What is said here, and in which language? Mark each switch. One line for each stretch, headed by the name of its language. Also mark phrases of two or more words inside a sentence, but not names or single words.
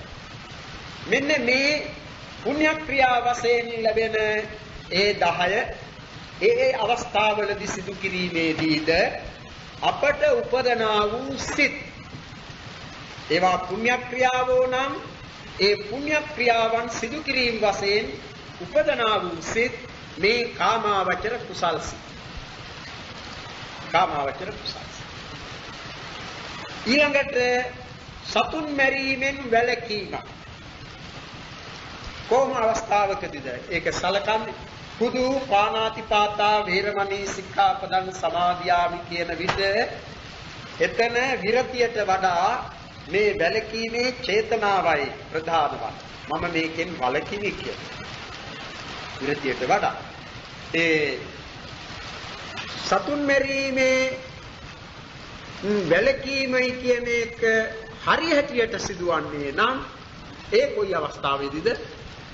Sinhala: මෙන්න මේ පුණ්‍ය ක්‍රියා වශයෙන් ලැබෙන ඒ 10 ඒ අවස්ථාවලදී සිදු කිරීමේදීද අපට උපදනා වූ සිත්, ඒවා පුණ්‍ය ක්‍රියාවෝ නම් ඒ පුණ්‍ය ක්‍රියාවන් සිදු කිරීම වශයෙන් උපදනා වූ සිත් මේ කාමාවචර කුසල් සිත්. කාමාවචර කුසල්. ඊළඟට සතුන් මැරීමෙන් වැළකීම. කොහොම අවස්ථාවකදීද ඒක සලකන්නේ? හුදු
Pali: පාණාතිපාතා වේරමණී සික්ඛාපදං සමාදියාමි
Sinhala: කියන විට එතන විරතියට වඩා මේ වැළකීමේ චේතනාවයි ප්‍රධාන වන්නේ. මම මේකෙන් වළකිමි කියලා. විරතියට වඩා ඒ සතුන් මැරීමේ වැළකීමයි කියන එක හරියටියට සිදුවන්නේ නම් ඒ කොයි අවස්ථාවේදීද?